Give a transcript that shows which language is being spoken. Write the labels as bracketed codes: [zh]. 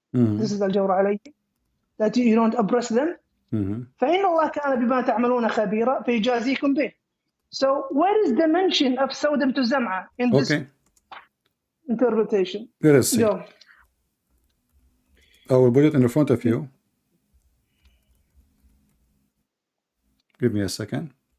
[en] This is [ar] الجور عليهن, [en] that you don't oppress them. [ar] فإن الله كان بما تعملون خبيرا فيجازيكم به. [en] So where is the mention of Sawda to Zam'a in this interpretation? Let us see. Go. I will put it in front of you. Give me a second.